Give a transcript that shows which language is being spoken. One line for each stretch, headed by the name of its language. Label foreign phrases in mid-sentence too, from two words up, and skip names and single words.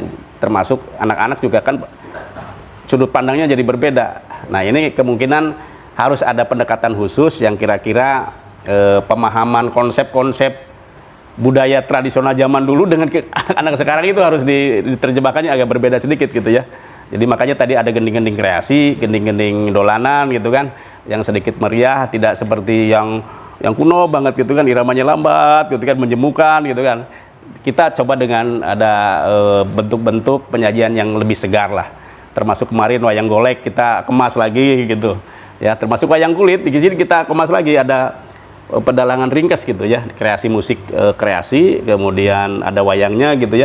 Indonesian: Termasuk anak-anak juga kan sudut pandangnya jadi berbeda. Nah ini kemungkinan harus ada pendekatan khusus yang kira-kira pemahaman konsep-konsep budaya tradisional zaman dulu dengan anak sekarang itu harus diterjemahkannya agak berbeda sedikit gitu ya. Jadi makanya tadi ada gending-gending kreasi, gending-gending dolanan gitu kan, yang sedikit meriah, tidak seperti yang kuno banget gitu kan, iramanya lambat gitu kan, menjemukan gitu kan. Kita coba dengan ada bentuk-bentuk penyajian yang lebih segar lah. Termasuk kemarin wayang golek kita kemas lagi gitu. Ya, termasuk wayang kulit di sini kita kemas lagi, ada pedalangan ringkas gitu ya, kreasi musik kreasi, kemudian ada wayangnya gitu ya.